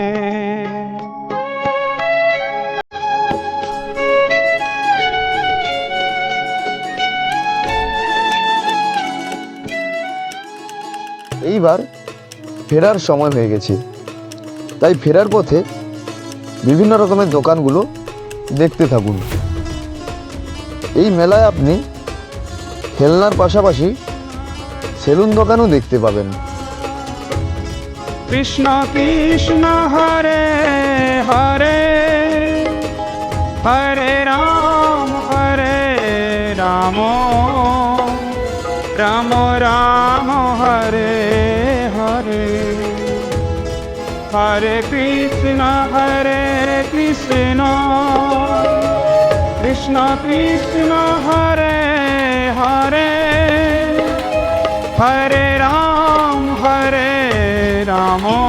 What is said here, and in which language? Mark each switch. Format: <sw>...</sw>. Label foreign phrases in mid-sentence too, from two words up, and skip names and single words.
<bn>এইবার ফেরার সময় হয়ে গেছে, তাই ফেরার পথে বিভিন্ন রকমের দোকানগুলো দেখতে থাকুন। এই মেলায় আপনি খেলনার পাশাপাশি সেলুন দোকানও দেখতে পাবেন।</bn> <sa>কৃষ্ণ কৃষ্ণ হরে হরে, হরে রাম রাম রাম হরে হরে, হরে কৃষ্ণ কৃষ্ণ কৃষ্ণ হরে হরে, হরে রাম রাম</sa>